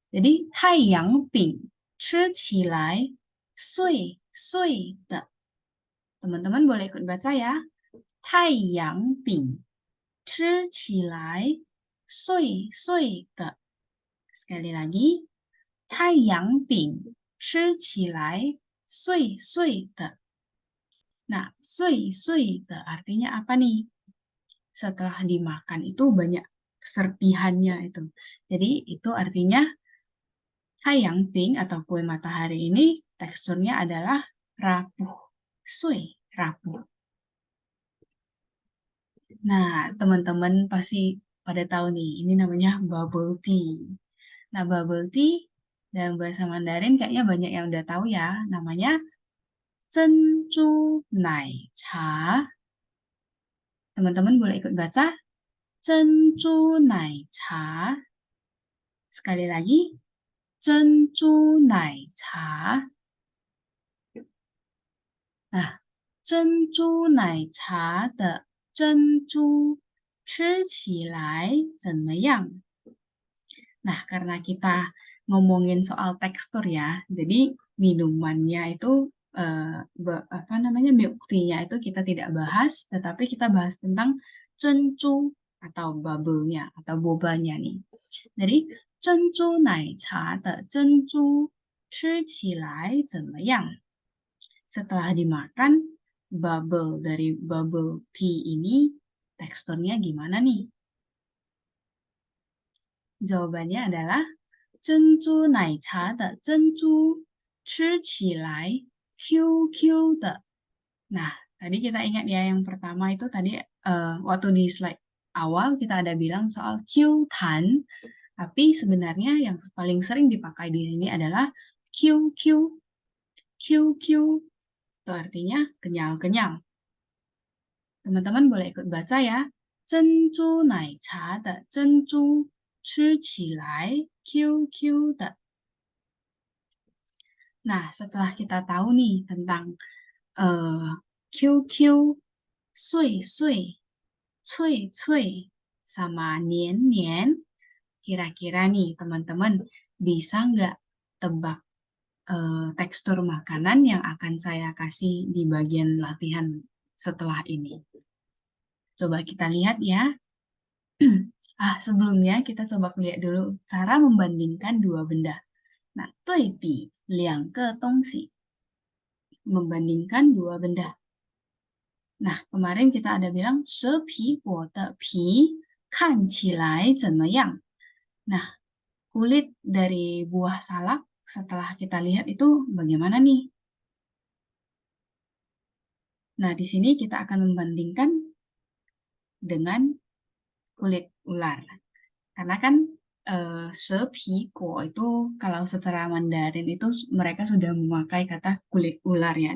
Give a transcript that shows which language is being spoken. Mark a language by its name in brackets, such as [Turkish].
[Chinese] Jadi, 太阳饼吃起来碎碎的. [Indonesian] Teman-teman boleh ikut baca ya. [Chinese] 太阳饼吃起来碎碎的. [Indonesian] Sekali lagi. [Chinese] 太阳饼吃起来碎碎的。 [Indonesian] Nah, 碎碎的 artinya apa nih? Setelah dimakan itu banyak serpihannya itu. Jadi itu artinya Hayang Pink atau kue matahari ini teksturnya adalah rapuh. Sui, rapuh. Nah, teman-teman pasti pada tahu nih, ini namanya bubble tea. Nah, bubble tea dalam bahasa Mandarin kayaknya banyak yang udah tahu ya. Namanya Zhenju Nai Cha. Teman-teman boleh ikut baca. Zhenju Nai Cha. Sekali lagi. Zhenju Nai Cha. [Chinese] Nah, 珍珠奶茶的珍珠吃起来怎么样? [Indonesian] Nah, karena kita ngomongin soal tekstur ya, jadi minumannya itu apa namanya milk tea-nya itu kita tidak bahas, tetapi kita bahas tentang cencu atau bubble-nya atau bobanya nih. [Chinese] Jadi 珍珠奶茶的珍珠吃起来怎么样? [Indonesian] Setelah dimakan, bubble dari bubble tea ini teksturnya gimana nih? Jawabannya adalah [Chinese] 珍珠奶茶的珍珠吃起来 QQ 的. [Indonesian] Nah, tadi kita ingat ya yang pertama itu tadi waktu di slide awal kita ada bilang soal Q tan, tapi sebenarnya yang paling sering dipakai di sini adalah QQ. QQ itu artinya kenyal-kenyal. Teman-teman boleh ikut baca ya. [Chinese] 珍珠奶茶的珍珠吃起来 QQ 的. [Indonesian] Nah, setelah kita tahu nih tentang QQ, sui sui, cui cui, sama nian nian, kira-kira nih teman-teman bisa nggak tebak tekstur makanan yang akan saya kasih di bagian latihan setelah ini? Coba kita lihat ya. Sebelumnya kita coba lihat dulu cara membandingkan dua benda. Nah, [Chinese] 对比两个东西. [Indonesian] Membandingkan dua benda. Nah, kemarin kita ada bilang [Chinese] 蛇皮果的皮看起来怎么样? [Indonesian] Nah, kulit dari buah salak setelah kita lihat itu bagaimana nih? Nah, di sini kita akan membandingkan dengan kulit ular. Karena kan sepiko itu kalau secara Mandarin itu mereka sudah memakai kata kulit ular ya.